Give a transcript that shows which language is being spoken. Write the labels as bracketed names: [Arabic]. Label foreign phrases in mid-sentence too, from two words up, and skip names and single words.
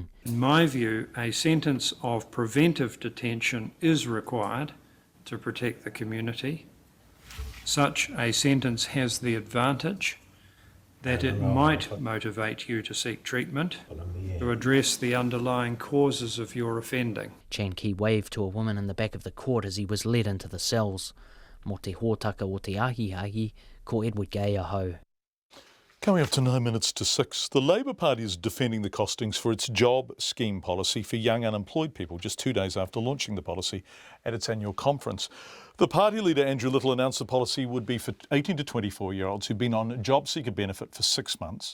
[English] In my view, a sentence of preventive detention is required to protect the community. Such a sentence has the advantage that it might motivate you to seek treatment to address the underlying causes of your offending. Chan Key waved to a woman in the back of the court as he was led into the cells. [Māori] Mo te hōtaka o te ahi, ko Edward Gay aho. [English] Coming up to 9 minutes to 6, the Labour Party is defending the costings for its job scheme policy for young unemployed people just 2 days after launching the policy at its annual conference. The party leader Andrew Little announced the policy would be for 18 to 24-year-olds who've been on job seeker benefit for 6 months.